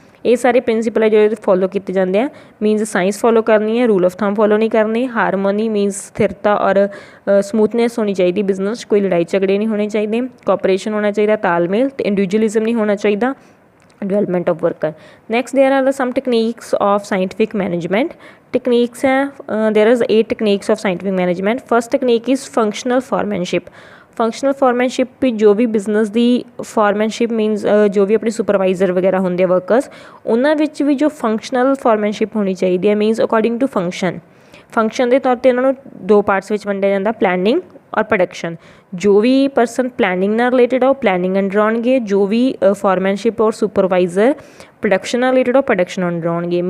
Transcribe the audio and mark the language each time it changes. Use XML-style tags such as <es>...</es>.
<pa>ਇਹ ਸਾਰੇ ਪ੍ਰਿੰਸੀਪਲ ਹੈ ਜਿਹੜੇ ਫੋਲੋ ਕੀਤੇ ਜਾਂਦੇ ਆ। ਮੀਨਜ਼ ਸਾਇੰਸ ਫੋਲੋ ਕਰਨੀ ਹੈ, ਰੂਲ ਆਫ ਥੰਬ ਫੋਲੋ ਨਹੀਂ ਕਰਨੀ, ਹਾਰਮੋਨੀ ਮੀਨਜ਼ ਸਥਿਰਤਾ ਔਰ ਸਮੂਥਨੈਸ ਹੋਣੀ ਚਾਹੀਦੀ ਬਿਜ਼ਨਸ 'ਚ, ਕੋਈ ਲੜਾਈ ਝਗੜੇ ਨਹੀਂ ਹੋਣੇ ਚਾਹੀਦੇ, ਕੋਆਪਰੇਸ਼ਨ ਹੋਣਾ ਚਾਹੀਦਾ, ਤਾਲਮੇਲ, ਅਤੇ ਇੰਡੀਵਿਜੂਅਲਿਜ਼ਮ ਨਹੀਂ ਹੋਣਾ ਚਾਹੀਦਾ,</pa> <en>development of worker. Next there are some techniques of scientific management. Techniques there is 8 techniques of scientific management. First technique is functional foremanship.</en> <pa>Functional ਫੋਰਮੈਨਸ਼ਿਪ ਵੀ ਜੋ ਵੀ ਬਿਜ਼ਨਸ ਦੀ ਫੋਰਮੈਨਸ਼ਿਪ ਮੀਨਸ ਜੋ ਵੀ ਆਪਣੇ ਸੁਪਰਵਾਈਜ਼ਰ ਵਗੈਰਾ ਹੁੰਦੇ ਆ ਵਰਕਰਸ, ਉਹਨਾਂ ਵਿੱਚ ਵੀ ਜੋ ਫੰਕਸ਼ਨਲ ਫੋਰਮੈਨਸ਼ਿਪ ਹੋਣੀ ਚਾਹੀਦੀ ਹੈ। ਮੀਨਸ ਅਕੋਰਡਿੰਗ ਟੂ ਫੰਕਸ਼ਨ ਦੇ ਤੌਰ 'ਤੇ ਇਹਨਾਂ ਨੂੰ 2 ਪਾਰਟਸ ਵਿੱਚ ਵੰਡਿਆ ਜਾਂਦਾ, ਪਲੈਨਿੰਗ ਔਰ ਪ੍ਰੋਡਕਸ਼ਨ। ਜੋ ਵੀ ਪਰਸਨ ਪਲੈਨਿੰਗ ਨਾਲ ਰਿਲੇਟਡ ਆ ਉਹ ਪਲੈਨਿੰਗ ਅੰਡਰ ਆਉਣਗੇ, ਜੋ ਵੀ ਫੋਰਮੈਨਸ਼ਿਪ ਔਰ ਸੁਪਰਵਾਈਜ਼ਰ ਪ੍ਰੋਡਕਸ਼ਨ ਨਾਲ ਰਿਲੇਟਡ ਆ ਉਹ ਪ੍ਰੋਡਕਸ਼ਨ ਅੰਡਰ ਆਉਣਗੇ।</pa>